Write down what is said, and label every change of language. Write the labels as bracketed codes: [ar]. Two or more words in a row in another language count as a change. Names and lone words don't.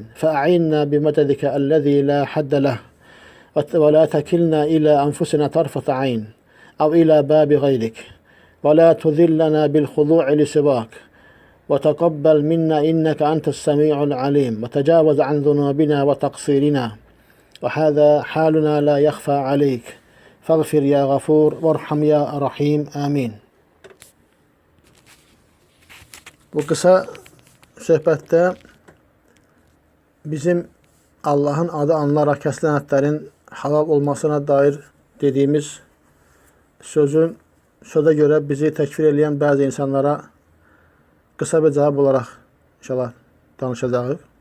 [ar] فأعنا بمددك الذي لا حد له ولا تكلنا إلى أنفسنا طرفة عين أو إلى باب غيرك ولا تذلنا بالخضوع لسواك وتقبل منا إنك أنت السميع العليم وتجاوز عن ذنوبنا وتقصيرنا وهذا حالنا لا يخفى عليك فاغفر يا غفور وارحم يا رحيم آمين. [az] Bu kısa söhbətdə bizim Allah'ın adı anılaraq kəsilən ətlərin halal olmasına dair dediyimiz söze görə bizi təkfir edən bəzi insanlara qısa bir cavab olaraq inşallah danışacağıq.